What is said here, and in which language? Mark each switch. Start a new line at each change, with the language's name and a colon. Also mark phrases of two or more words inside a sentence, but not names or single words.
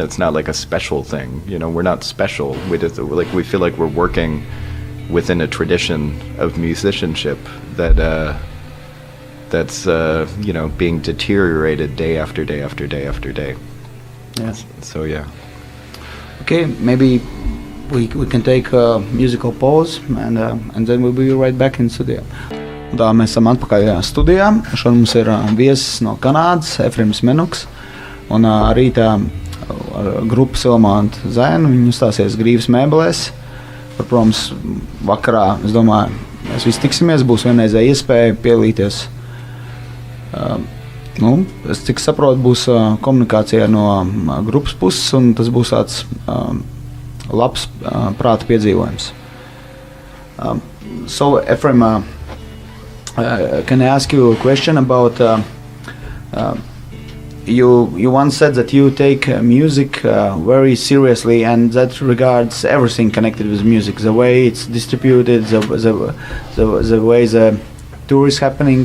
English: It's not like a special thing, you know, we're not special. We feel like we're working within a tradition of musicianship that's you know, being deteriorated day after day after day after day. Yes. So yeah. Okay, maybe we can take a musical pause and then we'll be right back in studio.
Latvian: Tā mēs esam atpakaļ studijā. Šodien mums ir viesis no Kanādas, Efrims Manucks, un rītā grupa Silmānta Zēna, viņi uzstāsies Grīvas mēbelēs. Protams, vakarā, es domāju, mēs visi tiksimies, būs vienreizēja iespēja piedalīties. Es cik saprotu, būs komunikācija no grupas puses, un tas būs tāds labs prāta piedzīvojums.
English: So, Efrim, can I ask you a question about, you once said that you take music very seriously, and that regards everything connected with music, the way it's distributed, the way the tour is happening.